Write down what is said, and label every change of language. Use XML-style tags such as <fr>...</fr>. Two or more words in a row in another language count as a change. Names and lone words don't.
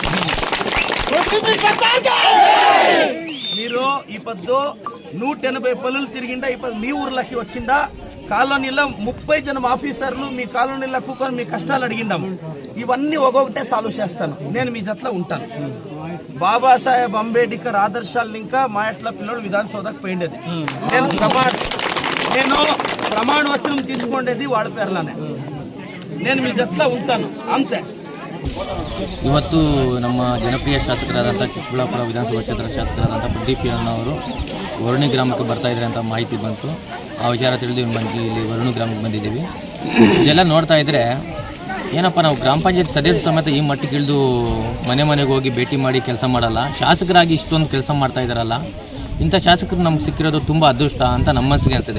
<te>మీరు ఈ పద్దు 180 పనులు తిరిగిండా, ఈ పద్దు మీ ఊర్లోకి వచ్చిండా, కాలనీలో 30 జనం ఆఫీసర్లు మీ కాలనీలో కూకొని మీ కష్టాలు అడిగిండాము. ఇవన్నీ ఒక్కొక్కటే సాల్వ్ చేస్తాను. నేను మీ జట్లో ఉంటాను. బాబాసాహెబ్ అంబేద్కర్ ఆదర్శాలను ఇంకా మా ఎట్ల పిల్లలు విధానసౌధకు పోయిండేది. నేను ప్రమాణ వచనం తీసుకుండేది వాళ్ళ పేర్లనే. నేను మీ ಜೊತೆ ఉంటాను ಅಂತೆ.</te> <kn>ಇವತ್ತು ನಮ್ಮ ಜನಪ್ರಿಯ ಶಾಸಕರಾದಂಥ ಚಿಕ್ಕಬಳ್ಳಾಪುರ ವಿಧಾನಸಭಾ ಕ್ಷೇತ್ರದ ಶಾಸಕರಾದಂಥ ಪ್ರದೀಪ್ ಅವರು ವರುಣಿ ಗ್ರಾಮಕ್ಕೆ ಬರ್ತಾ ಇದ್ದಾರೆ ಅಂತ ಮಾಹಿತಿ ಬಂತು. ಆ ವಿಚಾರ ತಿಳಿದು ಇಲ್ಲಿ ವರುಣಿ ಗ್ರಾಮಕ್ಕೆ ಬಂದಿದ್ದೀವಿ. ಇದೆಲ್ಲ ನೋಡ್ತಾ ಇದ್ದರೆ ಏನಪ್ಪ, ನಾವು ಗ್ರಾಮ ಪಂಚಾಯತ್ ಸದಸ್ಯ ಸಮೇತ ಈ ಮಟ್ಟಿಗೆ ಇಳಿದು ಮನೆ ಮನೆಗೆ ಹೋಗಿ ಭೇಟಿ ಮಾಡಿ ಕೆಲಸ ಮಾಡಲ್ಲ, ಶಾಸಕರಾಗಿ ಇಷ್ಟೊಂದು ಕೆಲಸ ಮಾಡ್ತಾ ಇದ್ದಾರಲ್ಲ, ಇಂಥ ಶಾಸಕರು ನಮ್ಗೆ ಸಿಕ್ಕಿರೋದು ತುಂಬ ಅದೃಷ್ಟ ಅಂತ ನಮ್ಮ ಮನಸ್ಸಿಗೆ ಅನಿಸಿದೆ.</kn>